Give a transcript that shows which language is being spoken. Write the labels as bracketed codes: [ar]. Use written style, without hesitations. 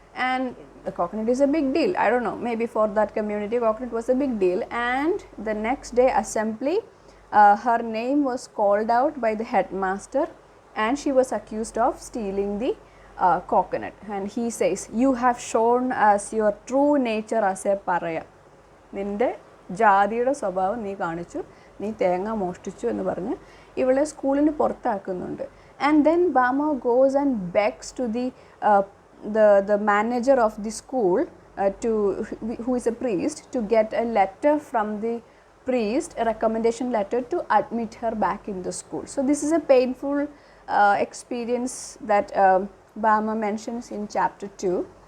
[en] And the coconut is a big deal. I don't know, maybe for that community coconut was a big deal. And the next day assembly, her name was called out by the headmaster, and she was accused of stealing the coconut. And he says, you have shown us your true nature as a paraya. [ml] നിൻ്റെ ജാതിയുടെ സ്വഭാവം നീ കാണിച്ചു, നീ തേങ്ങ മോഷ്ടിച്ചു എന്ന് പറഞ്ഞ് ഇവളെ സ്കൂളിന് പുറത്താക്കുന്നുണ്ട്. [en] And then Bama goes and begs to the manager of the school who is a priest, to get a letter from the priest, a recommendation letter to admit her back in the school. So this is a painful experience that Bama mentions in chapter 2.